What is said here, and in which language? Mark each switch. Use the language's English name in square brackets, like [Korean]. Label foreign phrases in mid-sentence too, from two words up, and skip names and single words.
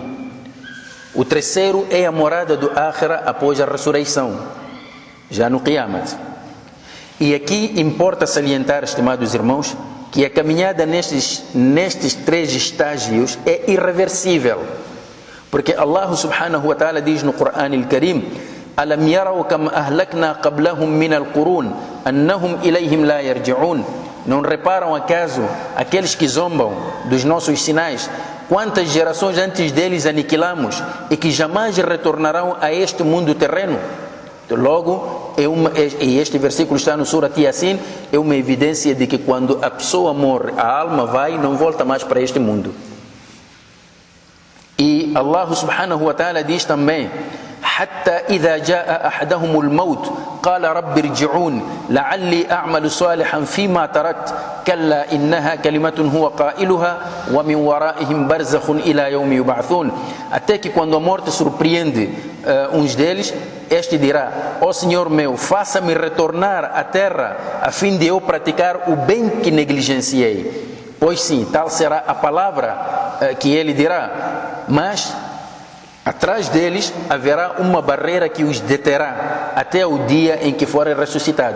[Portuguese] O terceiro é a morada do Akhira após a ressurreição, já no Qiyamat. E aqui importa salientar, estimados irmãos, que a caminhada nestes 3 estágios é irreversível. Porque Allah [Arabic] سبحانه وتعالى [Portuguese] diz no Coran al-Karim: [Arabic] أَلَمْ يَرَوْا كَمْ أَهْلَكْنَا قَبْلَهُمْ مِنَ الْقُرُونِ أَنَّهُمْ إِلَيْهِمْ لَا يَرْجِعُونَ. [Portuguese] Não reparam acaso aqueles que zombam dos nossos sinais, quantas gerações antes deles aniquilamos e que jamais retornarão a este mundo terreno? Logo, e este versículo está no Surat Yasin, é uma evidência de que quando a pessoa morre, a alma vai e não volta mais para este mundo. E Allah [Arabic] سبحانه وتعالى [Portuguese] diz também: [Arabic] حتى إذا جاء أحدهم الموت قال رب ارجعون لعلي أعمل صالحا فيما تركت كلا إنها كلمة هو قائلها ومن ورائهم برزخ إلى يوم يبعثون. [Portuguese] Até que quando a morte surpreende uns deles, este dirá: ó Senhor meu, faça-me retornar à terra a fim de eu praticar o bem que negligenciei. Pois sim, tal será a palavra que ele dirá, mas atrás deles haverá uma barreira que os deterá até o dia em que forem ressuscitados.